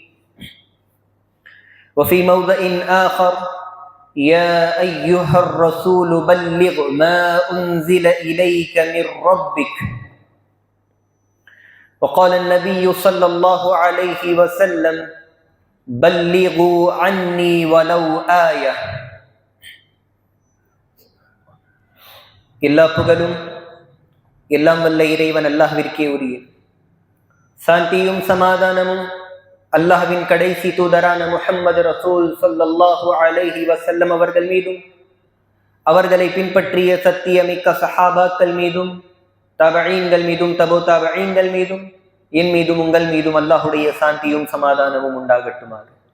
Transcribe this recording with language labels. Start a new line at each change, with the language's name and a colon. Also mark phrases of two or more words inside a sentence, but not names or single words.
Arabic: وفي موضع آخر: يا أيها الرسول بلغ ما أنزل إليك من ربك. وقال النبي صلى الله عليه وسلم: بلغوا عني ولو آية.
Tamil: எல்லா புகழும் எல்லாம் வல்ல இறைவன் அல்லாஹ்விற்கே உரியது. சாந்தியும் சமாதானமும் அல்லாஹ்வின் கடைசி தூதரான முஹம்மது ரசூல்
Arabic: صلى الله عليه وسلم
Tamil: அவர்கள் மீதும், அவர்களை பின்பற்றிய சத்தியமிக்க சஹாபாக்கள் மீதும், தபஈன்கள் மீதும், தபு தபஈன்கள் மீதும், என் மீதும் உங்கள் மீதும் அல்லாஹுடைய சாந்தியும் சமாதானமும் உண்டாகட்டுமாக.